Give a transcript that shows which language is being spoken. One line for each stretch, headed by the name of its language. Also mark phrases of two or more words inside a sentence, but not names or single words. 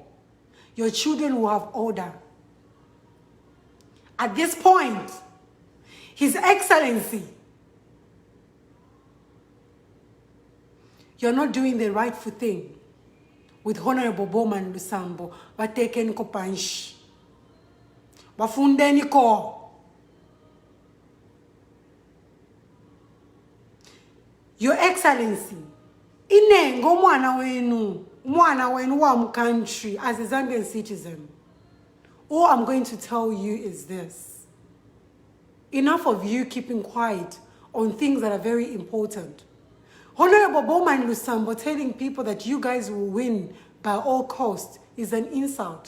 English: Your children will have order. At this point, His Excellency, you're not doing the rightful thing with Honorable Bowman Lusambo, but taking kopanshi.
Bemba: Bafundeni ko.
English: Your Excellency,
Bemba: inengo mwana wenu wa country
English: as a Zambian citizen. All I'm going to tell you is this. Enough of you keeping quiet on things that are very important. Honorable Bowman Lusambo telling people that you guys will win by all costs is an insult.